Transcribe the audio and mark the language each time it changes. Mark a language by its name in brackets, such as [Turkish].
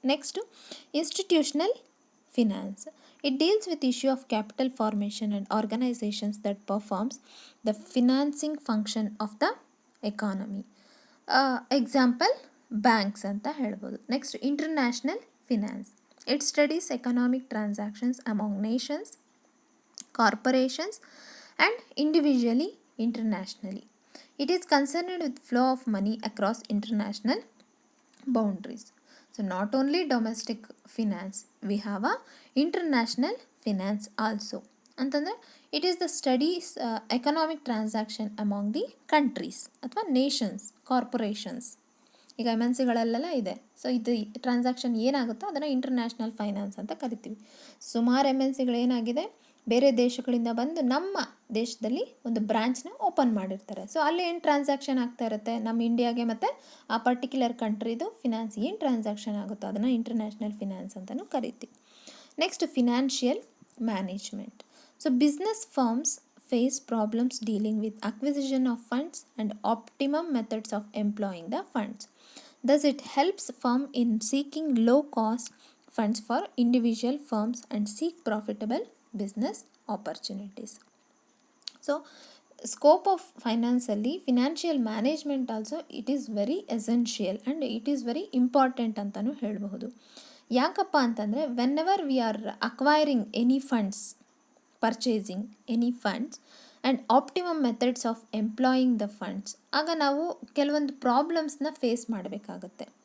[English] Next, institutional finance. It deals with issue of capital formation and organisations that performs the financing function of the economy. Example banks [Kannada] ಅಂತ ಹೇಳ್ಬೋದು. [English] Next, international finance. It studies economic transactions among nations, corporations and individually internationally. It is concerned with flow of money across international boundaries. So not only domestic finance, we have a international finance also. [Kannada] ಅಂತಂದರೆ [English] It is the studies economic transaction among the countries ಅಥವಾ nations, corporations. [Kannada] ಈಗ MNCಗಳಲ್ಲೆಲ್ಲ ಇದೆ. So ಇದು transaction ಏನಾಗುತ್ತೋ ಅದನ್ನು international finance ಅಂತ ಕರಿತೀವಿ. ಸುಮಾರು MNCಗಳೇನಾಗಿದೆ, ಬೇರೆ ದೇಶಗಳಿಂದ ಬಂದು ನಮ್ಮ ದೇಶದಲ್ಲಿ ಒಂದು ಬ್ರಾಂಚ್ನ ಓಪನ್ ಮಾಡಿರ್ತಾರೆ. ಸೊ ಅಲ್ಲಿ ಏನು ಟ್ರಾನ್ಸಾಕ್ಷನ್ ಆಗ್ತಾ ಇರುತ್ತೆ ನಮ್ಮ ಇಂಡಿಯಾಗೆ ಮತ್ತು ಆ ಪರ್ಟಿಕ್ಯುಲರ್ ಕಂಟ್ರಿದು ಫಿನಾನ್ಸ್ ಏನು ಟ್ರಾನ್ಸಾಕ್ಷನ್ ಆಗುತ್ತೋ ಅದನ್ನು ಇಂಟರ್ನ್ಯಾಷನಲ್ ಫಿನಾನ್ಸ್ ಅಂತಲೂ ಕರಿತೀವಿ. [English] Next financial management. So business firms face problems dealing with acquisition of funds and optimum methods of employing the funds. Thus, it helps firm in seeking low-cost funds for individual firms and seek profitable business opportunities. So, scope of finance ಅಲ್ಲಿ financial management also it is very essential and it is very important [Kannada] ಅಂತಲೂ ಹೇಳಬಹುದು. ಯಾಕಪ್ಪ ಅಂತಂದರೆ [English] whenever we are acquiring any funds, purchasing any funds and optimum methods of employing the funds, [Kannada] ಆಗ ನಾವು ಕೆಲವೊಂದು ಪ್ರಾಬ್ಲಮ್ಸ್ನ face ಮಾಡಬೇಕಾಗುತ್ತೆ.